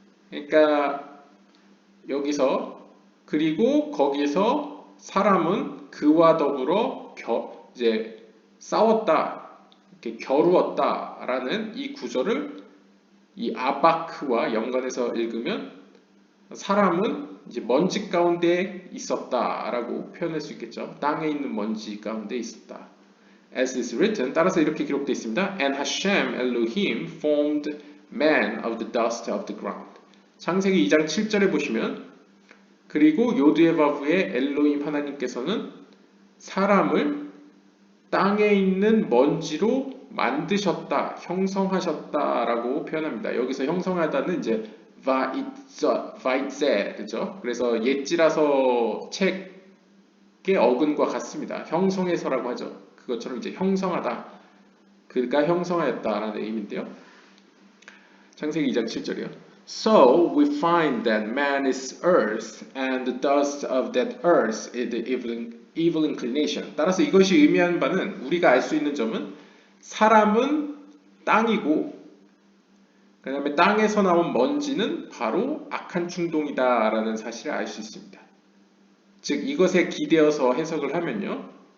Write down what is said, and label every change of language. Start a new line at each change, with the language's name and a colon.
Korean: 그러니까 여기서 그리고 거기서 사람은 그와 더불어 이제 싸웠다, 이렇게 겨루었다라는 이 구절을 이 아바크와 연관해서 읽으면 사람은 이제 먼지 가운데 있었다라고 표현할 수 있겠죠. 땅에 있는 먼지 가운데 있었다.
English: As is written,
Korean: 따라서 이렇게 기록되어 있습니다.
English: And Hashem Elohim formed man of the dust of the ground.
Korean: 창세기 2장 7절에 보시면 그리고 요드의 바브의 엘로힘 하나님께서는 사람을 땅에 있는 먼지로 만드셨다, 형성하셨다라고 표현합니다. 여기서 형성하다는 이제 vaitze, 그죠? 그래서 옛지라서 책의 어근과 같습니다. 형성해서라고 하죠. 그것처럼 이제 형성하다, 그가 형성하였다라는 의미인데요. 창세기 2장 7절이요.
English: So we find that man is earth, and the dust of that earth is the evil inclination.
Korean: 따라서 이것이 의미하는 바는 우리가 알 수 있는 점은 사람은 땅이고 그 다음에 땅에서 나온 먼지는 바로 악한 충동이다라는 사실을 알 수 있습니다. 즉 이것에 기대어서 해석을 하면요.